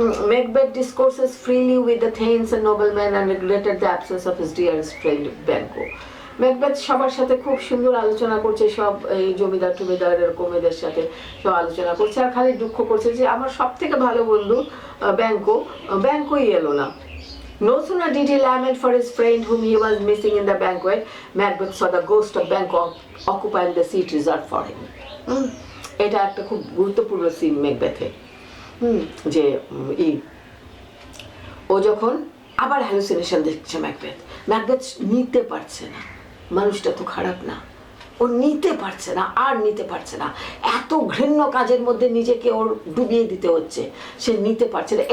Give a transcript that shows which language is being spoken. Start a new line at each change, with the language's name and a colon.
English: Macbeth discourses freely with the thanes and noblemen and regretted the absence of his dearest friend Banquo.
Bangla: Macbeth সবার সাথে খুব সুন্দর আলোচনা করছে, সব এই জমিদার টমিদারের কমেদের সাথে সব আলোচনা করছে, আর খালি দুঃখ করছে যে আমার সব থেকে ভালো বন্ধু ব্যাংকোই এলো না।
English: No sooner did he lament for his friend whom he was missing in the banquet, Macbeth saw the ghost of Banquo occupying the seat reserved for him.
Bangla: এটা একটা খুব গুরুত্বপূর্ণ সিন ম্যাকবেথে, যে ও যখন আবার হ্যালুসিনেশন দেখছে ম্যাকবেথ নিতে পারছে না, মানুষটা তো খারাপ না, ও নিতে পারছে না, আর নিতে পারছে না, এত ঘৃণ্য কাজের মধ্যে নিজেকে ওর ডুবিয়ে দিতে হচ্ছে, সে নিতে পারছে না।